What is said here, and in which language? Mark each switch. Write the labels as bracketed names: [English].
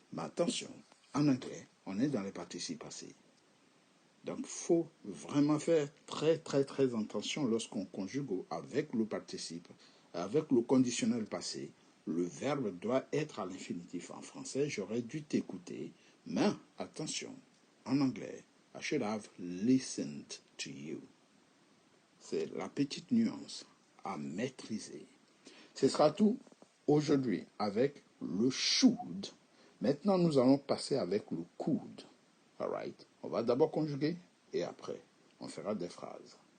[French] Mais attention, en anglais, on est dans les participes passés. Donc, il faut vraiment faire très, très, très attention lorsqu'on conjugue avec le participe, avec le conditionnel passé. Le verbe doit être à l'infinitif. En français, j'aurais dû t'écouter. Mais attention, en anglais, [English] I should have listened to you. [French] C'est la petite nuance à maîtriser. Ce sera tout aujourd'hui avec le should. Maintenant, nous allons passer avec le could. [English] All right? [French] On va d'abord conjuguer et après, on fera des phrases.